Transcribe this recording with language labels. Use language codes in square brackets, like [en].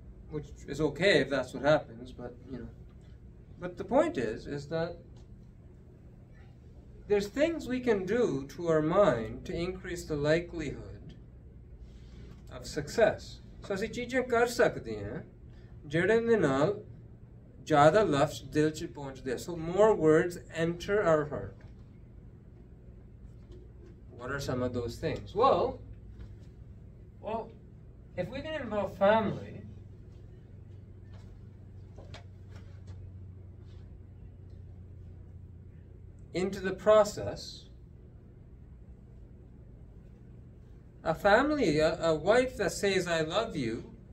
[en] Which is okay if that's what happens, but, you know. But the point is that there's things we can do to our mind to increase the likelihood of success. [pa] So ਅਸੀਂ ਚੀਜ਼ਾਂ ਕਰ ਸਕਦੇ ਹਾਂ ਜਿਹੜੇ ਦੇ ਨਾਲ ਜ਼ਿਆਦਾ ਲਫ਼ਜ਼ ਦਿਲ 'ਚ ਪਹੁੰਚਦੇ ਆ. [en] So more words enter our heart. What are some of those things? Well, if we can involve family into the process, a family, a wife that says I love you,